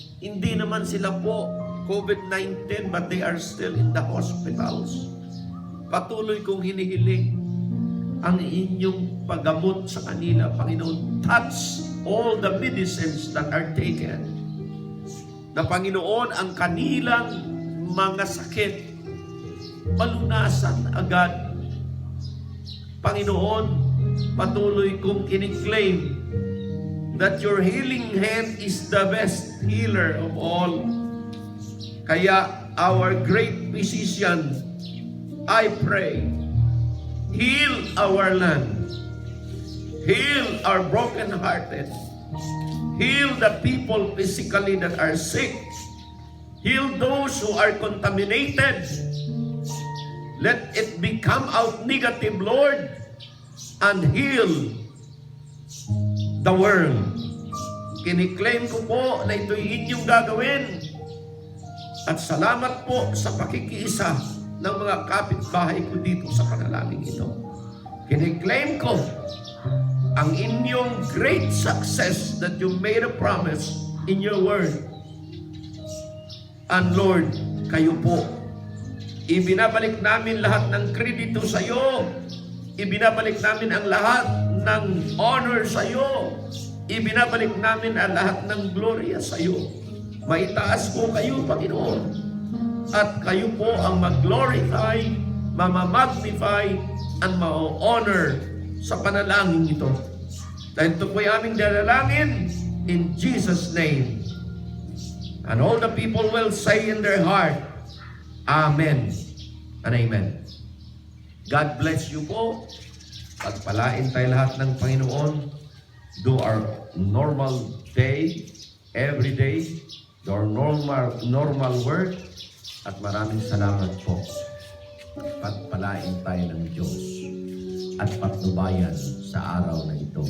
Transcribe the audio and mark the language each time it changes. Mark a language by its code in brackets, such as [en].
[tl] Hindi naman sila po [en] COVID-19 but they are still in the hospitals. [tl] Patuloy kong hinihiling ang inyong paggamot sa kanila, Panginoon. [en] Touch all the medicines that are taken. [tl] Na Panginoon, ang kanilang mga sakit, palunasan agad. Panginoon, patuloy kong kiniklaim [en] that your healing hand is the best healer of all. Kaya, our great physician, I pray, heal our land, heal our broken-hearted, heal the people physically that are sick, heal those who are contaminated. Let it become out negative, Lord, and heal the world. [tl] Kiniklaim ko po na ito'y inyong gagawin. At salamat po sa pakikiisa ng mga kapitbahay ko dito sa panalangin ito. Kiniklaim ko ang inyong [en] great success that you made a promise in your word. And Lord, [tl] kayo po, ibinabalik namin lahat ng kredito sa iyo. Ibinabalik namin ang lahat ng honor sa iyo. Ibinabalik namin ang lahat ng gloria sa iyo. Maitaas po kayo, Panginoon. At kayo po ang mag-glorify, mamamagnify, and ma-honor sa panalangin ito. Dahil ito po ay aming dalangin [en] in Jesus' name. And all the people will say in their heart, Amen and Amen. God bless you po. [tl] Pagpalain tayo lahat ng Panginoon. [en] Do our normal day, every day, do our normal work. [tl] At maraming salamat po. Pagpalain tayo ng Diyos at patnubayan sa araw na ito.